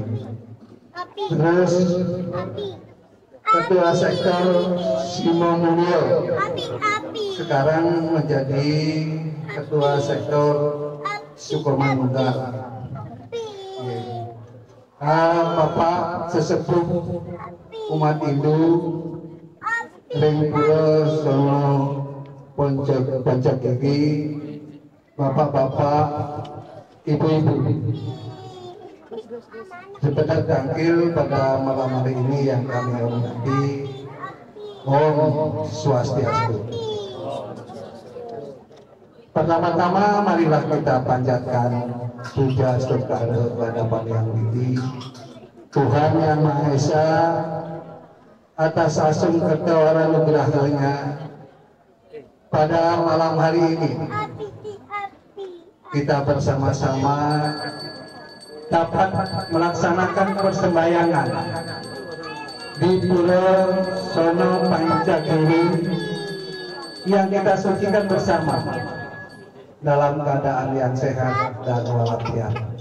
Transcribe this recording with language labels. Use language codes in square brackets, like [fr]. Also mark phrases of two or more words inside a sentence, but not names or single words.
[id] Terus Ketua Sektor Simomulyo sekarang menjadi Ketua Sektor Sukomanunggal. Bapak sesepuh umat Hindu ring pura sono Poncok Gigi, bapak-bapak, ibu-ibu, sebentar tangkil pada malam hari ini yang kami hormati. Om Swastiastu. Pertama-tama marilah kita panjatkan puja serta kepada Yang Widi, Tuhan Yang Maha Esa, atas asung ketawara nugrahnya pada malam hari ini. Kita bersama-sama dapat melaksanakan persembahyangan di Pura Sono Pancagiri yang kita sucikan bersama dalam keadaan yang sehat dan walafiat.